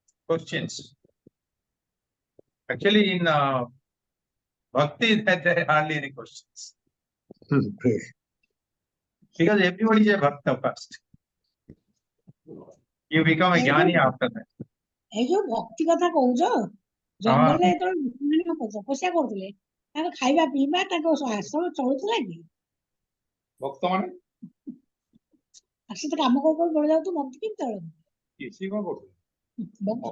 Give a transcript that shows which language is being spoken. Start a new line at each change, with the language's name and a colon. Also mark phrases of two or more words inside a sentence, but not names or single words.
English: questions. Actually, in bhakti, there are hardly any questions because everybody is a bhakta first. You become a jnani after that.
Odia: এই ଯୋଉ ଭକ୍ତି କଥା କହୁଛ ଜଙ୍ଗଲରେ ଯେତେବେଳେ ତପସ୍ୟା କରୁଥିଲେ ତାଙ୍କ ଖାଇବା ପିଇବା ତାଙ୍କ ଆଶ୍ରମ ଚଳୁଥିଲା କି ଭକ୍ତ ମାନେ ଆସି ତ କାମ କରୁ କରୁ ବଢି ଯାଉଛୁ ଭକ୍ତି କେମିତି ଚଳୁଛି ସିଏ କଣ କରୁଥିଲେ?